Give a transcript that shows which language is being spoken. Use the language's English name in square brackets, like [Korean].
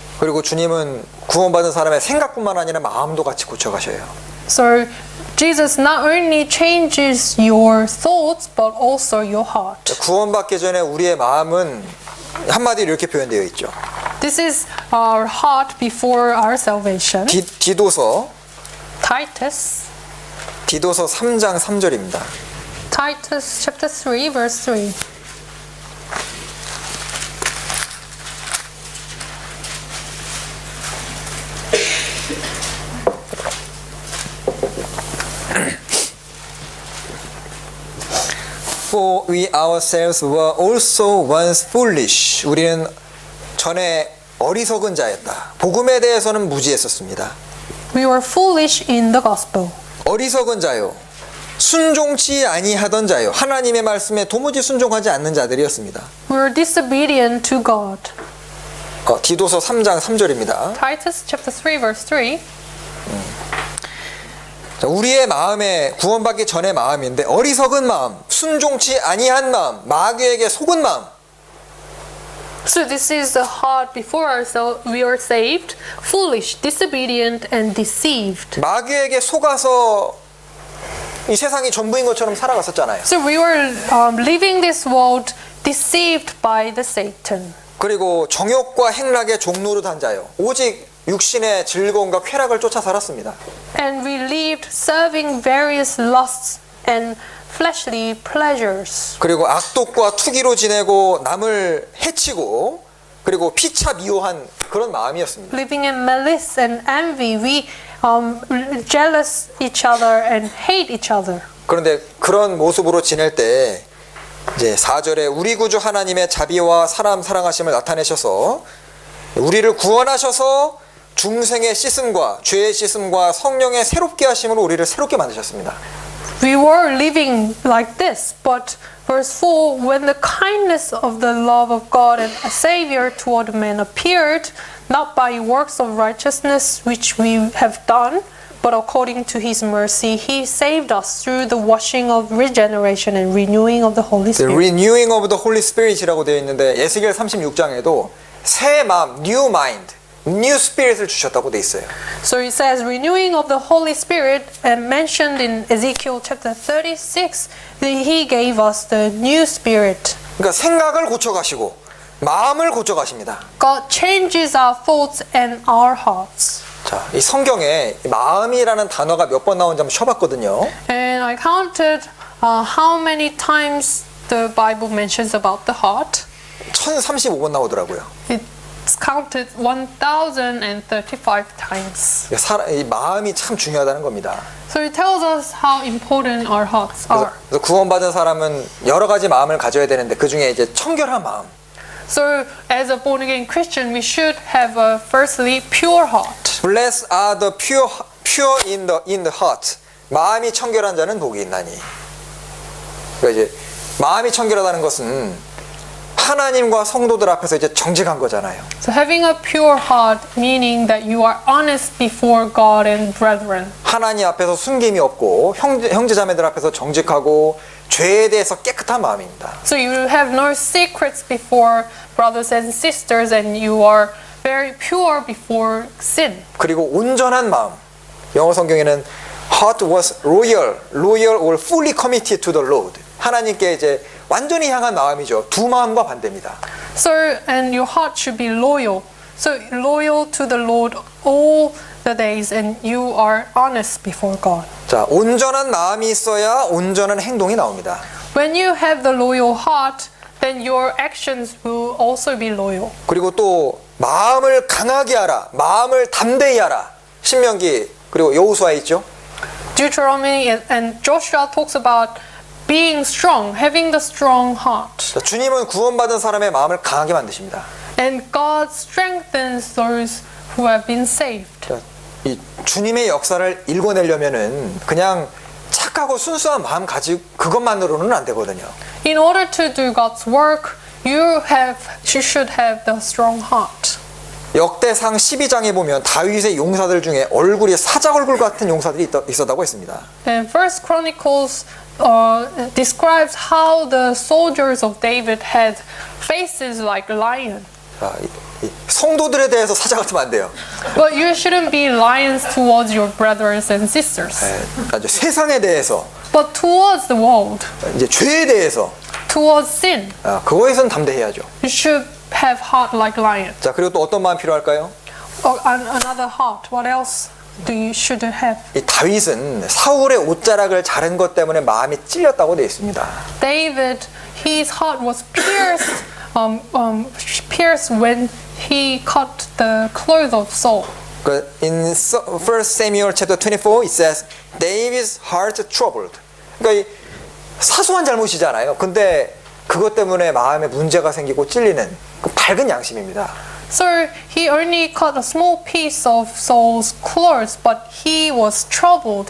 [Korean] 그리고 주님은 구원받은 사람의 생각뿐만 아니라 마음도 같이 고쳐 가셔요. [English] So Jesus not only changes your thoughts but also your heart. [Korean] 구원받기 전에 우리의 마음은 한마디로 이렇게 표현되어 있죠. [English] This is our heart before our salvation. [Korean] 디도서 [English] Titus [Korean] 3장 3절입니다. [English] Titus chapter 3 verse 3. For we ourselves were also once foolish. [Korean] 우리는 전에 어리석은 자였다. 복음에 대해서는 무지했었습니다. [English] We were foolish in the gospel. [Korean] 어리석은 자요. 순종치 아니하던 자요. 하나님의 말씀에 도무지 순종하지 않는 자들이었습니다. [English] We were disobedient to God. [Korean] 디도서 3장 3절입니다. [English] Titus chapter 3 verse 3. [Korean] 자, 우리의 마음에 구원받기 전의 마음인데 어리석은 마음, 순종치 아니한 마음, 마귀에게 속은 마음. [English] So this is the heart before we are saved, foolish, disobedient, and deceived. [Korean] 마귀에게 속아서 이 세상이 전부인 것처럼 살아갔었잖아요. [English] So we were living this world deceived by the Satan. [Korean] 그리고 정욕과 행락의 종로로 단 자요. 오직 육신의 즐거움과 쾌락을 쫓아 살았습니다. [English] And we lived serving various lusts and fleshly pleasures. [Korean] 그리고 악독과 투기로 지내고 남을 해치고 그리고 피차 미워한 그런 마음이었습니다. [English] Living in malice and envy, we jealous each other and hate each other. [Korean] 그런데 그런 모습으로 지낼 때 이제 4절에 우리 구주 하나님의 자비와 사람 사랑하심을 나타내셔서 우리를 구원하셔서 중생의 씻음과 죄의 씻음과 성령의 새롭게 하심으로 우리를 새롭게 만드셨습니다. [English] We were living like this, but verse 4, when the kindness of the love of God and a Savior toward man appeared, not by works of righteousness which we have done, but according to His mercy, He saved us through the washing of regeneration and renewing of the Holy The Spirit. renewing of the Holy Spirit [Korean] 이라고 되어 있는데 에스겔 36장에도 새 마음, [English] new mind, new spirit [Korean] 을 주셨다고 되어 있어요. [English] So it says renewing of the Holy Spirit, and mentioned in Ezekiel chapter 36, that He gave us the new spirit. [Korean] 그러니까 생각을 고쳐가시고 마음을 고쳐가십니다. [English] God changes our thoughts and our hearts. [Korean] 자, 이 성경에 마음이라는 단어가 몇 번 나오는지 한번 쳐봤거든요. [English] And I counted how many times the Bible mentions about the heart. [Korean] 1035번 나오더라고요. [English] It's counted 1035 times. [Korean] 이 마음이 참 중요하다는 겁니다. [English] So it tells us how important our hearts are. [Korean] 그래서 구원받은 사람은 여러 가지 마음을 가져야 되는데 그 중에 이제 청결한 마음. [English] So as a born again Christian, we should have a firstly pure heart. Blessed are the pure in the heart. [Korean] 마음이 청결한 자는 복이 있나니. 그러니까 이제 마음이 청결하다는 것은 하나님과 성도들 앞에서 이제 정직한 거잖아요. [English] So having a pure heart, meaning that you are honest before God and brethren. [Korean] 하나님 앞에서 숨김이 없고 형제자매들 앞에서 정직하고 죄에 대해서 깨끗한 마음입니다. [English] So you have no secrets before brothers and sisters, and you are very pure before sin. [Korean] 그리고 온전한 마음. 영어 성경에는 [English] heart was loyal or fully committed to the Lord. [Korean] 하나님께 이제 완전히 향한 마음이죠. 두 마음과 반대입니다. [English] So, and your heart should be loyal. So loyal to the Lord all the days, and you are honest before God. [Korean] 자, 온전한 마음이 있어야 온전한 행동이 나옵니다. [English] When you have the loyal heart, then your actions will also be loyal. [Korean] 그리고 또 마음을 강하게 하라. 마음을 담대히 하라. 신명기 그리고 여호수아에 있죠. [English] Deuteronomy and Joshua talks about being strong, having the strong heart. [Korean] 자, 주님은 구원받은 사람의 마음을 강하게 만드십니다. [English] And God strengthens those who have been saved. [Korean] 자, 이 주님의 역사를 읽어내려면은 그냥 착하고 순수한 마음 가지고 그것만으로는 안 되거든요. [English] In order to do God's work, you should have the strong heart. [Korean] 역대상 12장에 보면 다윗의 용사들 중에 얼굴이 사자 얼굴 같은 용사들이 있었다고 했습니다. [English] And First Chronicles describes how the soldiers of David had faces like lion. [Korean] 자, 이 성도들에 대해서 사자 같으면 안 돼요. [English] But you shouldn't be lions towards your brothers and sisters. [Korean] 아주 세상에 대해서, [English] But towards the world, [Korean] 이제 죄에 대해서 [English] towards sin, [Korean] 그거에선 담대해야죠. [English] you should have heart like lion. [Korean] 자, 그리고 또 어떤 마음 필요할까요? [English] Another heart. What else should you have? [Korean] 이 다윗은 사울의 옷자락을 자른 것 때문에 마음이 찔렸다고 되어 있습니다. [English] David, his heart was pierced when he cut the clothes of Saul. In 1 Samuel chapter 24 it says David's heart troubled. [Korean] 그러니까 이 사소한 잘못이잖아요. 근데 그것 때문에 마음에 문제가 생기고 찔리는 그 밝은 양심입니다. [English] So he only cut a small piece of Saul's clothes, but he was troubled.